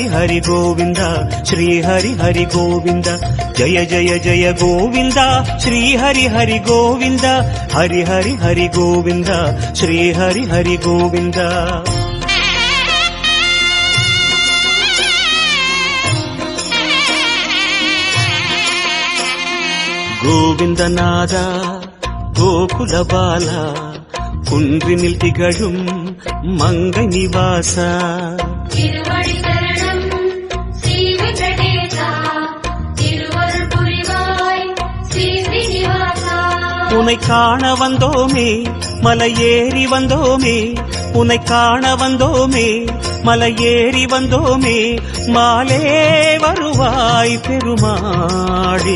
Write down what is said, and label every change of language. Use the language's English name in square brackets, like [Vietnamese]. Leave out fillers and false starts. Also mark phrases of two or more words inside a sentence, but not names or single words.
[Sanskrit] हरि गोविंद श्री हरि हरि गोविंद जय जय जय गोविंद श्री हरि हरि गोविंद हरि हरि हरि गोविंद श्री हरि हरि गोविंद गोविंद नादा गोकुल बाला [Tamil] குன்றினில் திகழும் மங்கை நிவாசா திருவடி சரணம் ஸ்ரீ வெங்கடேசா திருவருள் புரிவாய் ஸ்ரீ ஸ்ரீனிவாசா உன்னை காண வந்தோமே மலை ஏறி வந்தோமே உன்னை காண வந்தோமே மலை ஏறி வந்தோமே மாலே வருவாய் பெருமாளே